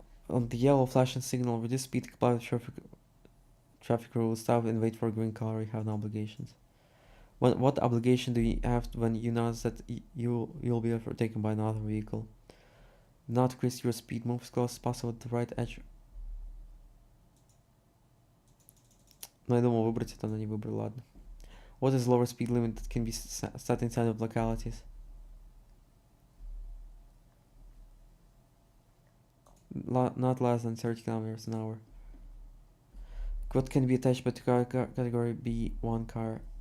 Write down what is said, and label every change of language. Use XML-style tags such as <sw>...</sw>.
<en>On the yellow flashing signal, reduce speed, comply with traffic rules, stop and wait for a green color. You have no obligations. What obligation do you have when you notice that you'll be overtaken by another vehicle? Not increase your speed, move as close as possible to the right edge.</en> <ru>Ну, я думал выбрать это, но не выбрал, ладно.</ru> <en>What is the lower speed limit that can be set inside of localities? Not less than 30 kilometers an hour. What can be attached by category B1 car?</en>